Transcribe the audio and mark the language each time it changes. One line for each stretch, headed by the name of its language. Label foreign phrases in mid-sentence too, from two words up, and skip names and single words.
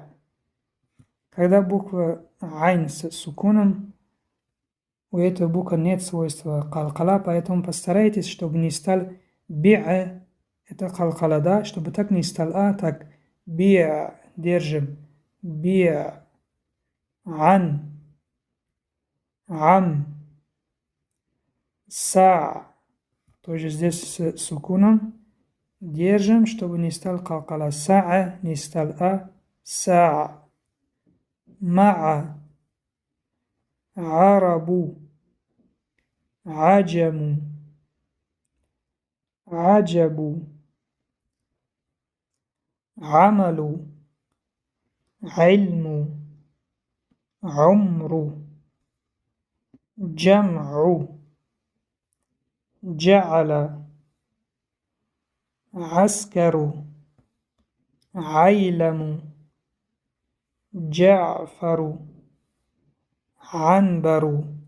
Russian: Когда буква Айн с сукуном, у этой буквы нет свойства калкала, поэтому постарайтесь, чтобы не стал биа, это калкала, да, чтобы так не стал так биа, держим, биа, ан, ам, са. Тоже здесь с сукуном держим, чтобы не стал калкала. Саа, не стал саа.
Arabic: مع، عرب، عجم, عجب، عمل، علم, عمر، جمع، جعل، عسكر، عيلم، جعفر، عنبر.